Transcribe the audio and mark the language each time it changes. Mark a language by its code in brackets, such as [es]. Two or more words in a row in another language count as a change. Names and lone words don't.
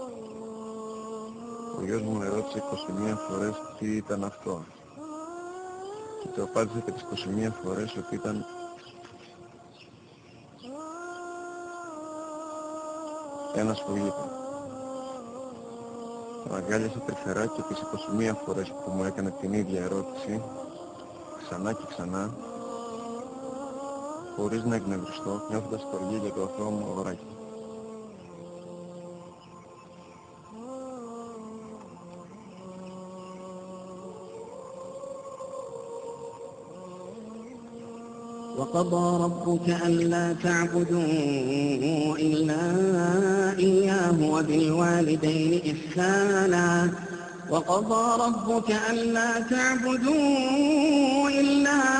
[el] Ο γιος μου ερώτησε 21 φορές τι ήταν αυτό και του απάντησε και τις 21 φορές ότι ήταν ένα σπουργίτι. Τον αγκάλιασα τρυφερά και τις 21 φορές που μου έκανε την ίδια ερώτηση, ξανά και ξανά, χωρίς να εκνευριστώ, νιώθοντας στοργή για το αθώο μου αγοράκι. [ar] وقضى ربك ألا تعبدوا إلا إياه وبالوالدين إحسانا وقضى ربك ألا تعبدوا إلا